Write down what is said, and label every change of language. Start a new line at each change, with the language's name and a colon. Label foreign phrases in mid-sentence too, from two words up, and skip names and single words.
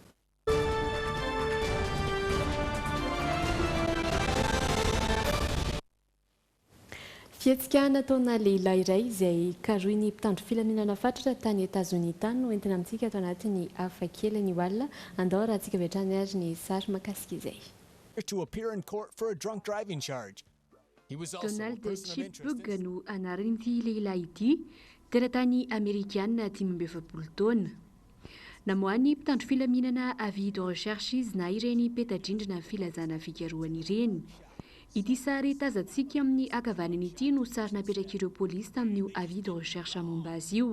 Malagasy: Fietsika nataona lehilahy iray izay karohin'ny mpitandro filaminana fatratra tany Etazonia tany no entina amintsika atao anatin'ny hafa kely ny olona andao raha antsika vetrany ary ny sary makasika izay.
English: To appear in court for a drunk driving charge. He was also
Malagasy: Donald Chipbug no anaran'ity lehilahy ity teratany Amerikana 17 taona. Namoany mpitandro filaminana
French: avis de recherche
Malagasy: izy na ireny peta-drindrina filazana fikarohany ireny. Ity sary tazantsika amin'ny ankavanany ity no sary napetraka ireo polisy tamin'io
French: avis de recherche
Malagasy: momba azy io.